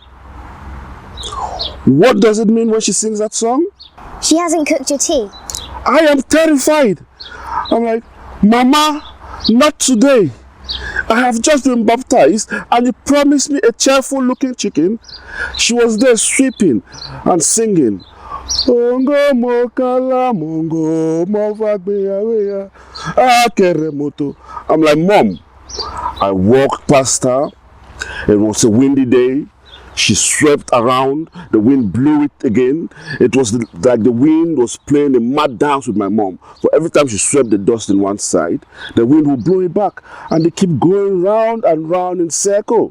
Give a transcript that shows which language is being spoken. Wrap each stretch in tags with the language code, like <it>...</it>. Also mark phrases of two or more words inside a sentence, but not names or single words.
<en>What does it mean when she sings that song? She hasn't cooked your tea. I am terrified. I'm like, "Mama, not today. I have just been baptized and you promised me a cheerful looking chicken." She was there sweeping and singing.</en> <ln>"Ongo mokala mongo movagbe aweya akere mutu."</ln> <en>I'm like, "Mom." I walked past her. It was a windy day. She swept around, the wind blew it again. It was like the wind was playing a mad dance with my mom. For every time she swept the dust in one side, the wind would blow it back, and they keep going round and round in circle.</en>